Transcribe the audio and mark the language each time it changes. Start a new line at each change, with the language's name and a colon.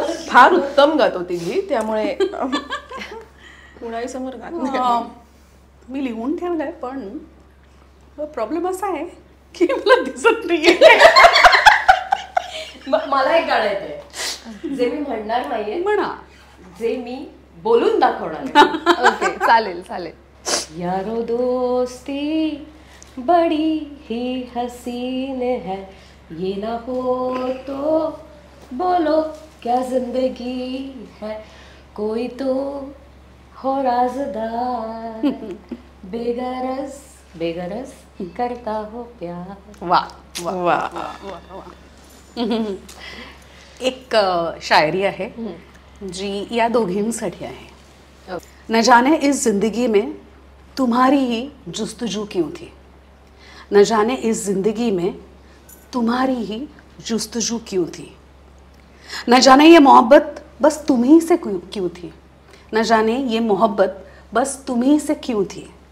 Marathi: फार उत्तम गातो तिघी, त्यामुळे कुणाही समोर गात नाही. मी लिहून ठेवलंय पण प्रॉब्लेम असा आहे की मला दिसत नाहीये. मला एक गाणं येतंय जे मी म्हणणार नाहीये, म्हणा, जे मी बोलून दाखवणार. ओके, चालेल चालेल.
Hindi: यारो दोस्ती बड़ी ही हसीन है, ये ना हो तो बोलो क्या जिंदगी है, कोई तो हो राज़दार, बेगरज बेगरज करता हो प्यार. वा वा
Marathi: एक शायरी आहे जी या दोघींसाठी आहे.
Hindi: न जाने इस जिंदगी में तुम्हारी ही जुस्तजू क्यों थी, न जाने इस जिंदगी में तुम्हारी ही जुस्तजू क्यों थी, न जाने ये मोहब्बत बस तुम्ही से क्यों थी, न जाने ये मोहब्बत बस तुम्ही से क्यों थी.